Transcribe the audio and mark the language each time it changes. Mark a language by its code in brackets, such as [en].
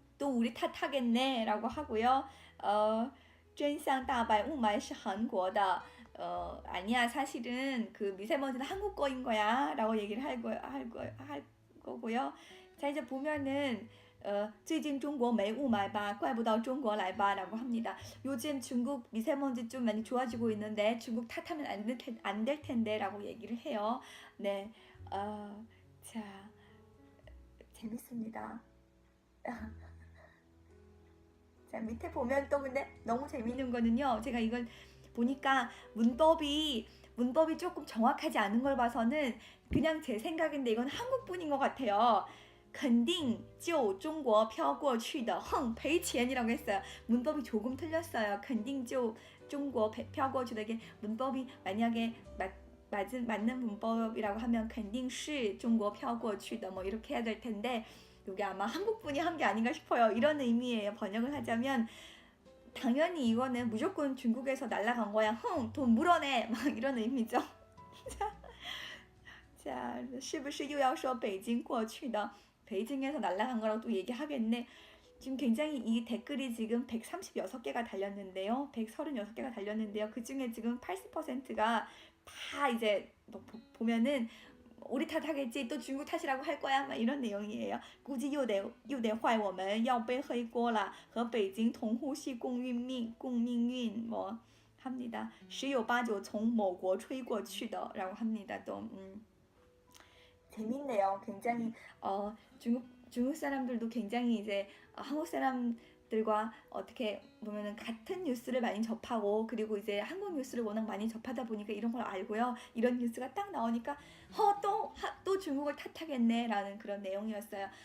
[ko] 또 우리 탓하겠네 라고 하고요. [zh] 真相大白雾霾是韩国的. [ko] 아니야, 사실은 그 미세먼지는 한국 거인 거야 라고 얘기를 할 거고요. 자, 이제 보면은 [zh] 最近中国没雾霾吧怪不到中国来吧 [ko] 라고 합니다. 요즘 중국 미세먼지 좀 많이 좋아지고 있는데 중국 탓하면 안 될 텐데 라고 얘기를 해요. 네, 자, 재밌습니다. 자, 밑에 보면 또 근데 너무 재밌는 거는요. 제가 이걸 보니까 문법이 조금 정확하지 않은 걸 봐서는 그냥 제 생각인데 이건 한국분인 것 같아요. [zh] 肯定就中国飘过去的哼赔钱 [ko] 이라고 했어요. 문법이 조금 틀렸어요. [zh] 肯定就中国飘过去的 [ko] 이게 문법이 만약에 맞는 문법이라고 하면 [zh] 肯定是中国飘过去的 [ko] 뭐 이렇게 해야 될 텐데 이게 아마 한국분이 한 게 아닌가 싶어요. 이런 의미예요. 번역을 하자면 당연히 이거는 무조건 중국에서 날아간 거야. 돈 물어내 막 이런 의미죠. [zh] 자, 是不是又要说北京过去的 [ko] 베이징에서 날아간 거라고 또 얘기하겠네. 지금 굉장히 이 댓글이 지금 136개가 달렸는데요. 136개가 달렸는데요. 그 중에 지금 80%가 다 이제 뭐 보면은 우리 탓하겠지, 또 중국 탓이라고 할 거야, 막 이런 내용이에요. [zh] 估计又得坏我们要背黑锅了和北京同呼吸共命运 [ko] 뭐 합니다. [zh] 十有八九从某国吹过去的 [ko] 라고 합니다. 또 재밌네요. 굉장히 중국 사람들도 굉장히 이제 한국 사람들과 어떻게 보면은 같은 뉴스를 많이 접하고 그리고 이제 한국 뉴스를 워낙 많이 접하다 보니까 이런 걸 알고요. 이런 뉴스가 딱 나오니까 또 중국을 탓하겠네 라는 그런 내용이었어요.